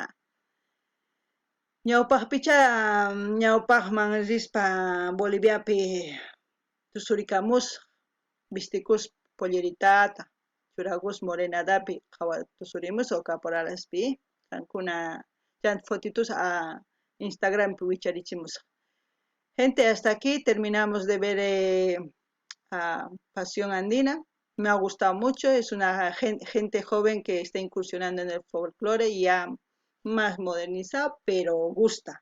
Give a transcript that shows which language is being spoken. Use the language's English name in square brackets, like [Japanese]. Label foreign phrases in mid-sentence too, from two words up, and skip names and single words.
[Quechua] Ñawpaqpicha ñawpaqman rispa Boliviapi tusurikamus vistikus polleritata churakus morenadapi qawa tusurimus o caporalispi kankuna chan fotitos a Instagram wicharichimus. [Spanish] Gente, hasta aquí terminamos de ver a Pasión Andina. Me ha gustado mucho, es una gente joven que está incursionando en el folclore y ya más modernizado, pero gusta.